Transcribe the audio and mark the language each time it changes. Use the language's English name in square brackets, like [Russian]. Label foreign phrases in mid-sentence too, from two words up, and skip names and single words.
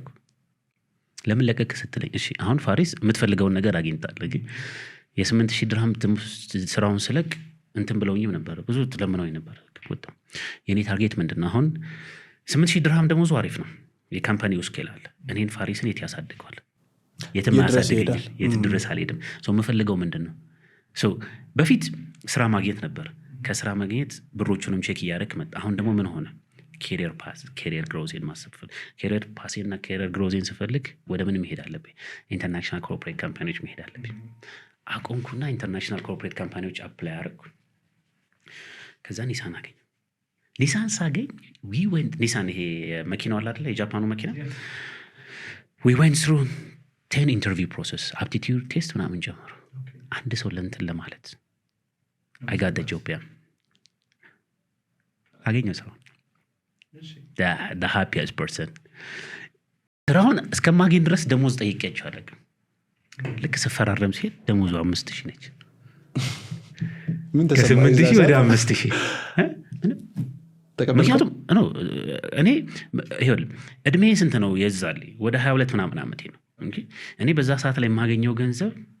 [Amharic] ለምን ለቀቅ ስትለኝ፣ እሺ አሁን ፋሪስ የምትፈልገውን ነገር አግኝታለህ፣ ግን የ8000 ድርሃም ስራውን ስለቅ እንትን ብለውኝም ነበር ብዙ ለምነውኝ ነበር ወጣው የኔ ታርጌት ምንድነው አሁን 8000 ድርሃም ደሞዙ አሪፍ ነው የካምፓኒው ስኬል አለ እኔን ፋሪስን የት ያሳድገዋል የትም ያሳድገኛል የት ድረስ አልሄድም ሰው የምፈልገው ምንድነው ሰው በፊት ስራ ማግኘት ነበር ከስራ ማግኘት ብሮቹንም ቼክ እያደረክ መጣ አሁን ደግሞ ምን ሆነ [English] career path career growth [Amharic] ማሰብ [English] career path [Amharic] እና [English] career growth [Amharic] ስፈልግ ወደ ምን መሄድ አለብኝ [English] international corporate [Amharic] ካምፓኒዎች መሄድ አለብኝ አቆንኩና [English] international corporate companies [Amharic] አፕላይ አደረኩ ከዛ ኒሳን አገኘ ኒሳን ሳገኝ [English] we went [Amharic] ኒሳን ይሄ መኪናው አለ አይደል የጃፓኑ መኪና [English] we went through 10 interview process aptitude test [Amharic] ምናምን ጀመሩ አንድ ሰው ለእንትን ለማለት [English] I got the job [Amharic] አገኘው ሰው [English] the happiest person [Amharic] ስራውን እስከማገኝ ድረስ ደሞዝ ጠይቄያቸው አለቅም ልክ ስፈራረም ሲሄድ ደሞዙ 5000 ነች ምን ተሰማኝ ከ8000 ወደ 5000 ምክንያቱም ነው እኔ ይኸውል እድሜ ስንት ነው የዛል ወደ 22 ምናምን ዓመቴ ነው እንጂ እኔ በዛ ሰዓት ላይ የማገኘው ገንዘብ